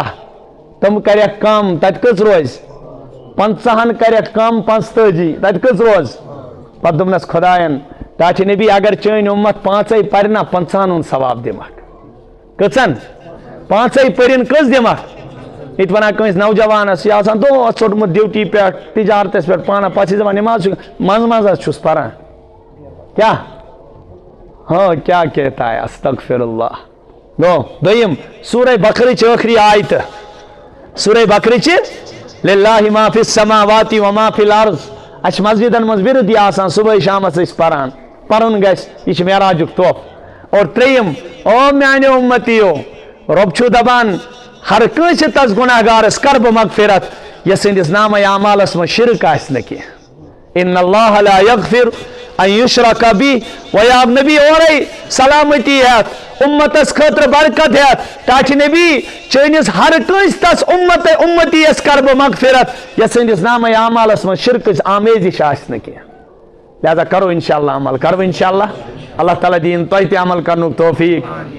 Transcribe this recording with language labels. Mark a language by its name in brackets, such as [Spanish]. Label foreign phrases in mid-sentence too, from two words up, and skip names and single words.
[Kashmiri] تِم کریکھ کم تتہِ کٔژ روزِ 50 کریکھ کم 45 تتہِ کٔژ روز پتہٕ دوٚپنس خۄداین تاچہِ نبی اگر چٲنۍ اُمت 5 پرِ نا 50 ہُنٛد ثواب دِمکھ کٔژن 5 پٔرِنۍ کٔژ دِمکھ ییٚتہِ ونان کٲنٛسہِ نوجوانس یہِ آسان دۄہس ژوٚٹمُت ڈیوٹی پٮ۪ٹھ تجارتس پٮ۪ٹھ پانہ پتہٕ چھِ دپان نٮ۪ماز چھُ منٛزٕ منٛزٕ حظ چھُس پران کیٛاہ ہاں کیٛاہ [Urdu] کہتا ہے [Arabic] استغفر اللہ [Kashmiri] گوٚو دوٚیِم سورہ بقرٕچ ٲخری آیتہٕ سورہ بقرٕچہِ [Arabic] للہ ما فی السماوات و ما فی الارض [Kashmiri] اَسہِ چھِ مسجدن منٛز وِرد یہِ آسان صبحٲے شامس أسۍ پران پرُن گژھِ یہِ چھِ معراجُک تحفہٕ اور 3 او میانیو اُمتیو رۄب چھُ دپان ہر کٲنٛسہِ تس گُناہ گارس کر بہٕ مغفرت یس سٕنٛدِس نامے اعمالس منٛز شرک آسہِ نہٕ کینٛہہ [Arabic] ان اللہ لا یغفر ان یشرک بہ [Kashmiri] وۄنۍ آو نبی اورے سلامتی ہٮ۪تھ اُمتس خٲطرٕ برکت ہٮ۪تھ تاچہِ نبی چٲنِس ہر کٲنٛسہِ تس اُمتی یس کر بہٕ مغفرت یس سٕنٛدِس نامے اعمالس منٛز شرکٕچ آمیزش آسہِ نہٕ کینٛہہ لہذا کرو [Arabic] انشاء اللہ [Kashmiri] عمل کرو [Arabic] انشاء اللہ [Kashmiri] اللہ تعالیٰ دین تۄہہِ تہِ عمل کرنُک توفیق